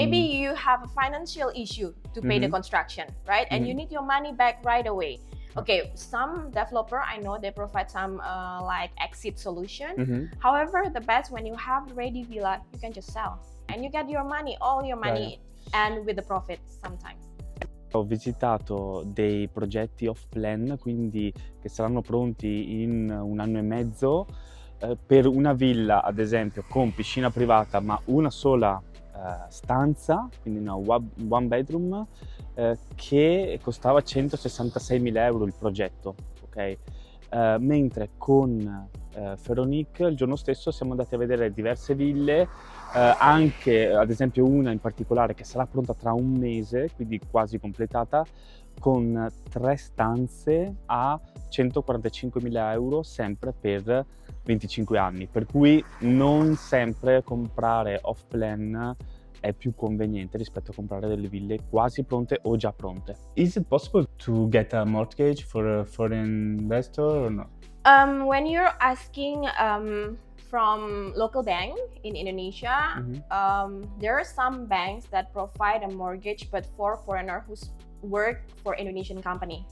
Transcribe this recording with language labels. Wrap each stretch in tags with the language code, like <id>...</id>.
<en>Maybe you have a financial issue to pay the construction, right? And you need your money back right away. Okay, some developer, I know they provide some like exit solution. However, the best when you have ready villa, you can just sell. And you get your money, all your money, and with the profit sometimes.</en> <it>Ho visitato dei progetti off plan, quindi che saranno pronti in 1 anno e mezzo, per una villa ad esempio con piscina privata ma una sola stanza, quindi una one bedroom, che costava 166.000 euro il progetto, mentre con Feronic il giorno stesso siamo andati a vedere diverse ville, anche ad esempio una in particolare che sarà pronta tra 1 mese, quindi quasi completata, con 3 stanze a 145.000 euro sempre per 25 anni, per cui non sempre comprare off plan è più conveniente rispetto a comprare delle ville quasi pronte o già pronte.</it> <en>Is it possible to get a mortgage for a foreign investor or not? When you're asking from local bank in Indonesia, there are some banks that provide a mortgage, but for foreigner who's work for Indonesian company.</en>